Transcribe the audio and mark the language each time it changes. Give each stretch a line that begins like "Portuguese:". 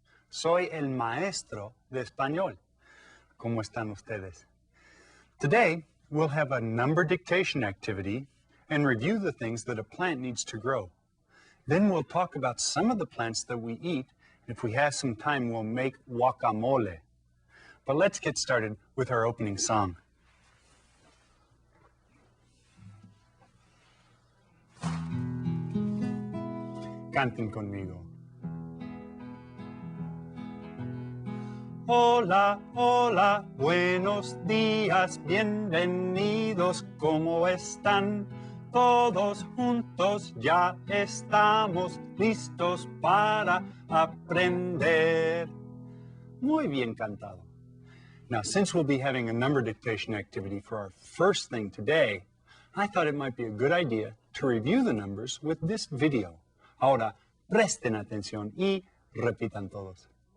Spanish: Soy el maestro de español. ¿Cómo están ustedes?
English: Today, we'll have a number dictation activity and review the things that a plant needs to grow. Then we'll talk about some of the plants that we eat. If we have some time, we'll make guacamole. But let's get started with our opening song.
Spanish: Canten conmigo. Hola, hola, buenos días, bienvenidos, ¿cómo están? Todos juntos ya estamos listos para aprender. Muy bien cantado.
English: Now, since we'll be having a number dictation activity for our first thing today, I thought it might be a good idea to review the numbers with this video.
Spanish: Ahora, presten atención y repitan todos.